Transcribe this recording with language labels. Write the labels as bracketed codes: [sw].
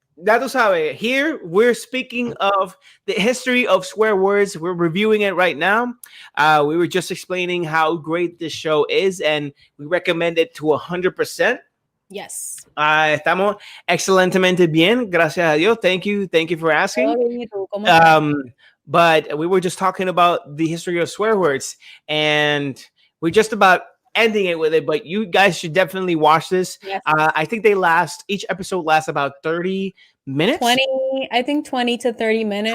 [es] Ya tú sabes, [en] here we're speaking of the history of swear words. We're reviewing it right now. We were just explaining how great this show is, and we recommend it to 100%. Yes. [es] Estamos excelentemente bien, gracias a Dios. [en] Thank you for asking. But we were just talking about the history of swear words, and we're just about ending it with it. But you guys should definitely watch this. Yes. I think each episode lasts about 30 minutes. 20 to 30 minutes.